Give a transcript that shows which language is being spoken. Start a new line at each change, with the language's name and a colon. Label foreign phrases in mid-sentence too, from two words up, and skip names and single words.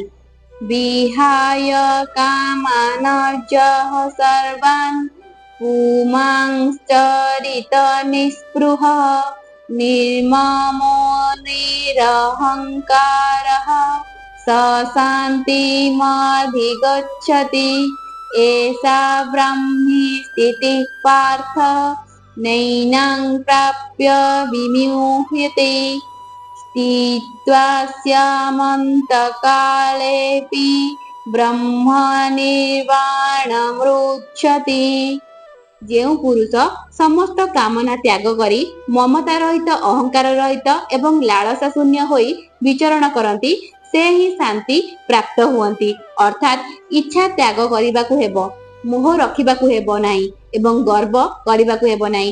Sanskrit: ବିହାୟ କାମାନର୍ଜଃ ସର୍ବାନ୍ ପୁମାଂଶ୍ଚରିତ ନିଃସ୍ପୃହଃ ନିର୍ମମୋ ନିରହଙ୍କାରଃ ସ ଶାନ୍ତିମଧିଗଚ୍ଛତି एषा ब्रह्मी स्थितिः पार्थ नैनं प्राप्य विमुह्यते स्थित्वास्यामन्तकालेऽपि ब्रह्मनिर्वाणमृच्छति।
Odia: ଯେଉଁ ପୁରୁଷ ସମସ୍ତ କାମନା ତ୍ୟାଗ କରି ମମତା ରହିତ ଅହଙ୍କାର ରହିତ ଏବଂ ଲାଳସା ଶୂନ୍ୟ ହୋଇ ବିଚରଣ କରନ୍ତି ସେ ହିଁ ଶାନ୍ତି ପ୍ରାପ୍ତ ହୁଅନ୍ତି। ଅର୍ଥାତ୍ ଇଚ୍ଛା ତ୍ୟାଗ କରିବାକୁ ହେବ, ମୋହ ରଖିବାକୁ ହେବ ନାହିଁ ଏବଂ ଗର୍ବ କରିବାକୁ ହେବ ନାହିଁ।